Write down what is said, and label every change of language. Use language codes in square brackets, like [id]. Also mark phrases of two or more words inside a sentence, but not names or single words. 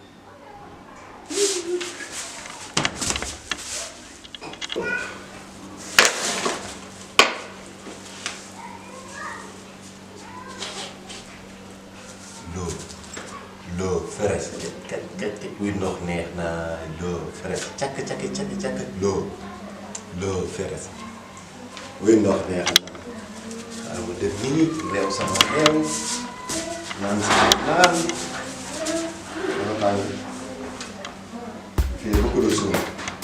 [wo] Lo fresh kat kuy ndox neex na lo fresh cak lo fresh kuy ndox neex na mu def nii réew sama réew naan sama naan fii [fr] beaucoup de choses